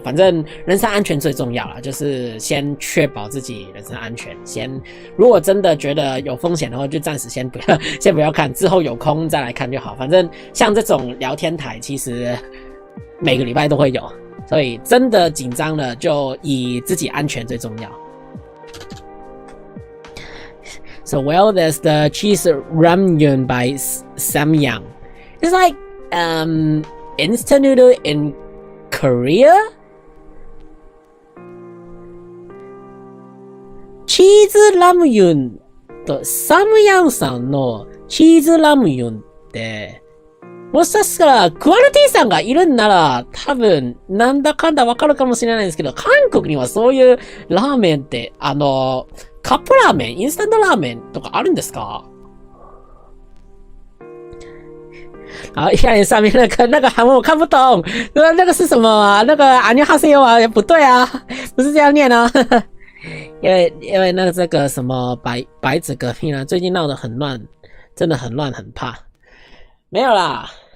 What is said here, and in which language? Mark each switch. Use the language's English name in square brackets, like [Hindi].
[Chinese] 反正人身安全最重要啦，就是先确保自己人身安全。如果真的觉得有风险的话，就暂时先不要看，之后有空再来看就好。反正像这种聊天台，其实每个礼拜都会有，所以真的紧张了，就以自己安全最重要。 [English] So well, there's the cheese ramyun by Samyang. It's like instant noodle in Korea. [Japanese] Cheese ramyun とSamyang さんのチーズラムユンってもしかしたらクアルティさんがいるんなら多分なんだかんだわかるかもしれないんですけど、韓国にはそういうラーメンってカップラーメン、インスタントラーメンとかあるんですか？ [Chinese] 好，看上面那个韩文我看不懂，那个是什么啊？那个안녕하세요啊，也不对啊，不是这样念啊。因为那个这个什么白纸革命啊，最近闹得很乱，真的很乱，很怕。没有啦。